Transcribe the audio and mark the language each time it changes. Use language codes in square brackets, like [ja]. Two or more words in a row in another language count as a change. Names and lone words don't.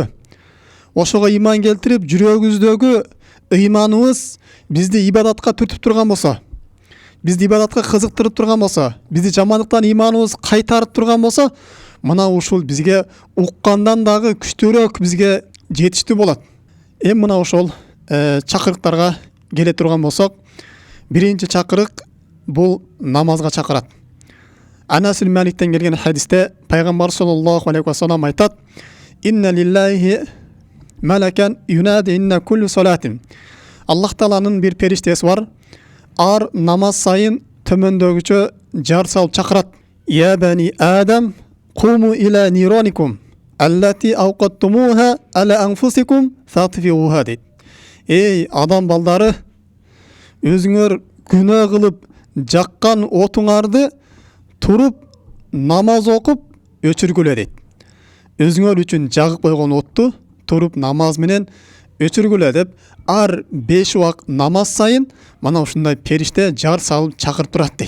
[ky] Ошого иман келтирип жүрөгүбүздөгү ыйманыбыз бизди ибадатка түртүп турган болсо, бизди ибадатка кызыктырып турган болсо, бизди жамандыктан иманыбыз кайтарып турган болсо, мына ушул бизге уккандан дагы күчтүүрөөк бизге жетиштүү болот. Эми мына ошол чакырыктарга келе турган болсок, биринчи чакырык бул намазга чакырат. Анас ибн Маликтен келген хадисте пайгамбар [ar] صلى الله عليه وسلم [ky] айтат: [ar] "إن لله ملكا ينادي إن كل صلاة." [ky] Аллах Тааланын бир периштеси бар. Ар намаз сайын төмөндөгүчө жар салып чакырат. [ar] "يا بني آدم، قوموا إلى نيرانكم، التي أوقدتموها على أنفسكم فأطفئوها" дейт. [ky] Эй адам балдары, өзүңөр күнөө кылып жаккан отуңарды туруп намаз окуп өчүргүлө дейт. Өзүңөр үчүн жагып койгон отту туруп намаз менен өчүргүлө деп, ар 5 убак намаз сайын мана ушундай периште жар салып чакырып турат дейт.